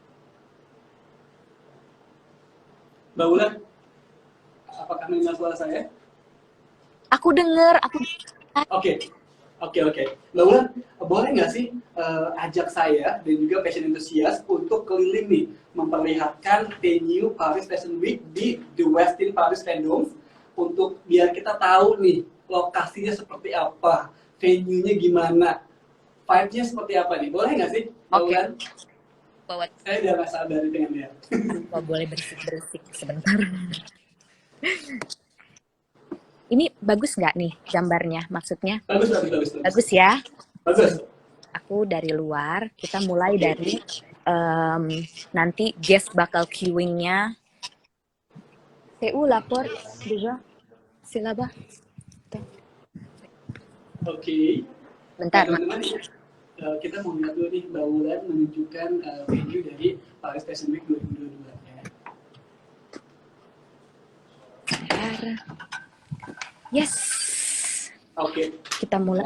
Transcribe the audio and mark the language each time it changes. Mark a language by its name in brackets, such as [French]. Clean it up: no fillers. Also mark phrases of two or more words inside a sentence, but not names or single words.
[Indonesian] Mbak Wulan, apakah mendengar suara saya? Aku dengar. Oke. Mbak Wulan, boleh nggak sih ajak saya dan juga [English] fashion enthusiast [Indonesian] untuk keliling nih memperlihatkan venue Paris Fashion Week di The Westin Paris Vendôme untuk biar kita tahu nih lokasinya seperti apa, venue-nya gimana, vibe-nya seperti apa nih, boleh nggak sih? Mbak Wulan? Saya udah nggak sabar dengan dia. Boleh berisik sebentar. Ini bagus nggak nih gambarnya? Maksudnya? Bagus ya? Bagus. Aku dari luar, kita mulai dari nanti guest bakal queuing-nya. [French] C'est où la porte déjà? C'est là-bas. [Indonesian] Oke. Bentar, teman-teman, kita mau lihat dulu nih Mbak Wulan menunjukkan venue dari Paris Fashion Week 2022 ya. Yes. Oke. Kita mulai